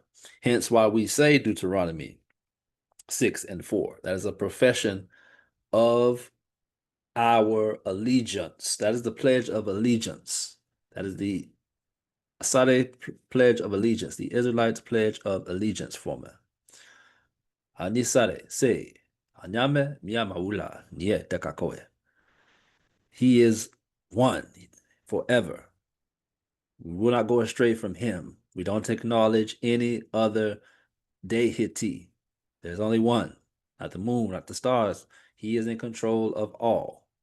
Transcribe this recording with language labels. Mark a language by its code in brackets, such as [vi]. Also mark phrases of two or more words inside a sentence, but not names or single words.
[en] Hence why we say Deuteronomy 6:4. That is a profession of our allegiance. That is the pledge of allegiance. That is the Asare pledge of allegiance, the Israelites pledge of allegiance for me. Ènyèsàrè say, [ee] Anyame miyamaula nye tekakoe. [en] He is one forever. We will not go astray from him. We don't acknowledge any other deity. There's only one, not the moon, not the stars. He is in control of all.